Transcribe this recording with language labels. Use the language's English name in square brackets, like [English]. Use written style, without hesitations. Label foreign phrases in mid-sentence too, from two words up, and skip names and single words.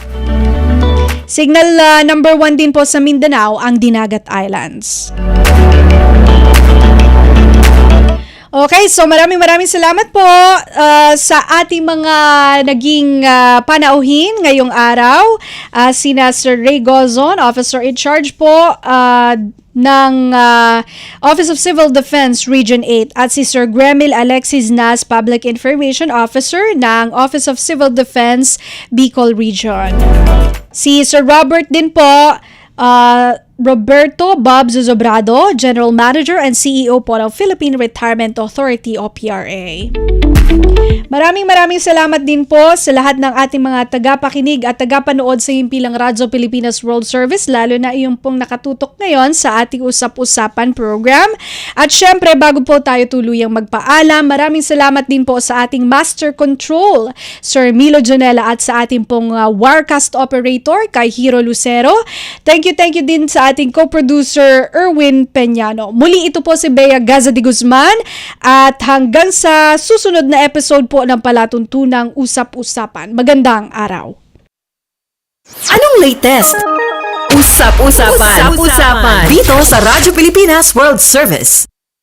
[English] Signal number 1 [Filipino] din po sa Mindanao, ang Dinagat Islands. Okay, so maraming salamat po sa ating mga naging panauhin ngayong araw. Sina Sir Ray Gozon, [English] Officer in Charge [Filipino] po ng Office of Civil Defense Region 8 at si Sir Gremil Alexis Nas, [English] Public Information Officer [Filipino] ng Office of Civil Defense Bicol Region. Si Sir Robert din po, Roberto Bob Zuzobrado, [English] General Manager and CEO [Filipino] po ng Philippine Retirement Authority o PRA. Maraming salamat din po sa lahat ng ating mga tagapakinig at tagapanood sa himpilang Radyo Pilipinas World Service, lalo na iyong pong nakatutok ngayon sa ating Usap-Usapan program. At syempre, bago po tayo tuluyang magpaalam, maraming salamat din po sa ating [English] Master Control, [Filipino] Sir Milo Jonella, at sa ating pong [English] Warcast Operator, [Filipino] kay Hiro Lucero. [English] Thank you [Filipino] din sa ating co-producer, Erwin Peñano. Muli ito po si Bea Gaza de Guzman at hanggang sa susunod na episode po ng palatuntunang Usap-Usapan. Magandang araw. Anong latest? Usap-Usapan. Dito sa Radyo Pilipinas World Service.